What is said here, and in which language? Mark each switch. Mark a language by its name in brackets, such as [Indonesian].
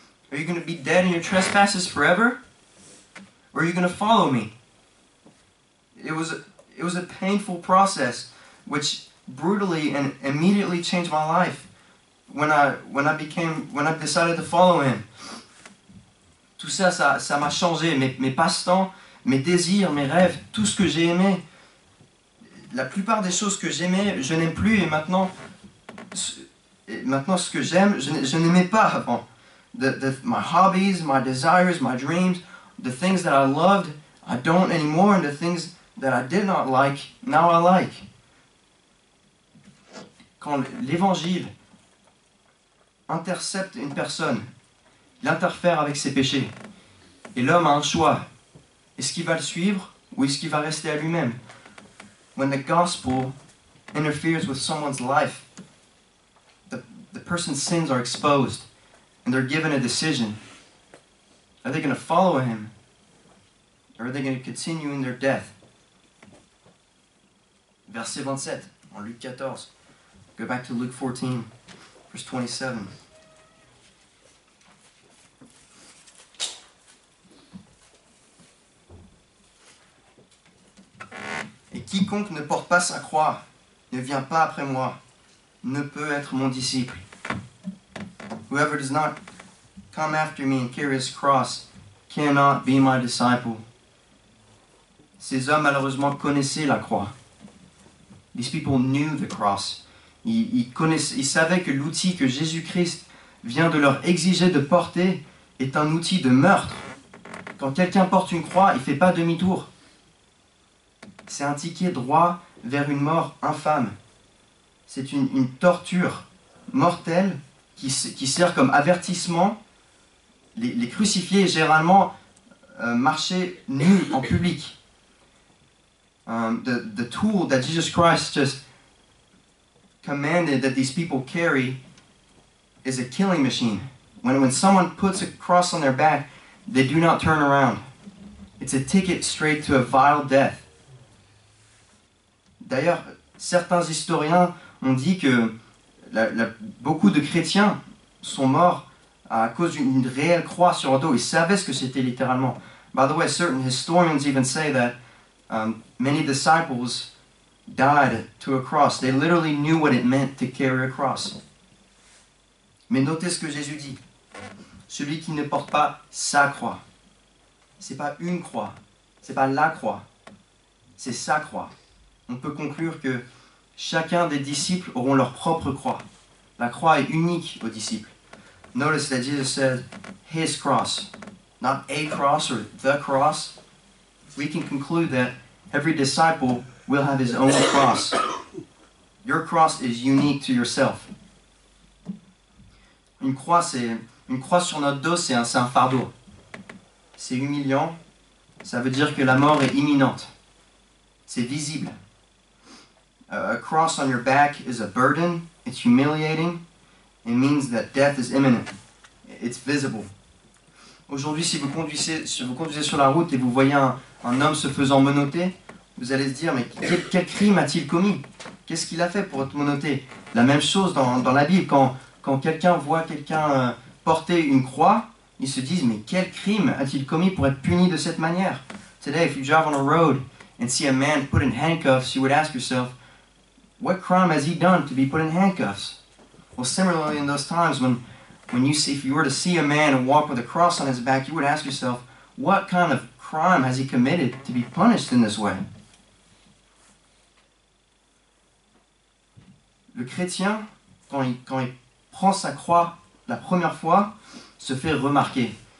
[English] Are you going to be dead in your trespasses forever? Or are you going to follow me? It was a painful process, which brutally and immediately changed my life when I decided to follow Him. [French] Tout ça m'a changé, mes passe-temps, mes désirs, mes rêves, tout ce que j'ai aimé. La plupart des choses que j'aimais, je n'aime plus, et maintenant ce que j'aime, je n'aimais pas avant. [English] My hobbies, my desires, my dreams, the things that I loved, I don't anymore, and the things that I did not like, now I like. [French] Quand l'évangile intercepte une personne, il interfère avec ses péchés. Et l'homme a un choix. Est-ce qu'il va le suivre ou est-ce qu'il va rester à lui-même? [English] When the gospel interferes with someone's life, the person's sins are exposed and they're given a decision. Are they going to follow him? Or are they going to continue in their death? [French] Verset 27, en Luc 14. [English] Go back to Luke 14, verse 27. [French] Et quiconque ne porte pas sa croix, ne vient pas après moi, ne peut être mon disciple. [English] Whoever does not come after me and carry his cross cannot be my disciple. [French] Ces hommes malheureusement connaissaient la croix. [English] These people knew the cross. [French] Ils savaient que l'outil que Jésus-Christ vient de leur exiger de porter est un outil de meurtre. Quand quelqu'un porte une croix, il ne fait pas demi-tour. C'est un ticket droit vers une mort infâme. C'est une torture mortelle qui sert comme avertissement. Les crucifiés, généralement, marchaient nus en public. [English] The tool that Jesus Christ just commanded that these people carry is a killing machine. When someone puts a cross on their back, they do not turn around. It's a ticket straight to a vile death. [French] D'ailleurs, certains historiens ont dit que beaucoup de chrétiens sont morts à cause d'une réelle croix sur le dos. Ils savaient ce que c'était littéralement. [English] By the way, certain historians even say that many disciples died to a cross. They literally knew what it meant to carry a cross. [French] Mais notez ce que Jésus dit. Celui qui ne porte pas sa croix. C'est pas une croix. C'est pas la croix. C'est sa croix. On peut conclure que chacun des disciples auront leur propre croix. La croix est unique aux disciples. [English] Notice that Jesus said, his cross, not a cross or the cross. We can conclude that every disciple will have his own cross. Your cross is unique to yourself. [French] Une croix sur notre dos, c'est un fardeau. C'est humiliant. Ça veut dire que la mort est imminente. C'est visible. [English] A cross on your back is a burden. It's humiliating. It means that death is imminent. It's visible. [French] Aujourd'hui, si vous conduisez sur la route et vous voyez un homme se faisant menotter, vous allez se dire, mais quel crime a-t-il commis? Qu'est-ce qu'il a fait pour être menotté? La même chose dans la Bible, quand quelqu'un voit quelqu'un porter une croix, ils se disent, mais quel crime a-t-il commis pour être puni de cette manière? [English] Today, if you drive on a road and see a man put in handcuffs, you would ask yourself, what crime has he done to be put in handcuffs? Well, similarly, in those times if you were to see a man walk with a cross on his back, you would ask yourself, what kind of crime has he committed to be punished in this way? [French] Le chrétien, quand il prend sa croix la première fois, se fait remarquer.